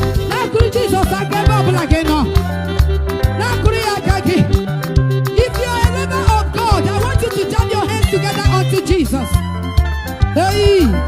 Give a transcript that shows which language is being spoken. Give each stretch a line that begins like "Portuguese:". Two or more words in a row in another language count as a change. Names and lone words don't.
Igbo: Na-akụrụ Jizọs aka ebe ọbụla gị nọ. Na-akụrụ ya aka gị.
English: If you are a lover of God, I want you to jam your hands together unto Jesus. Hey!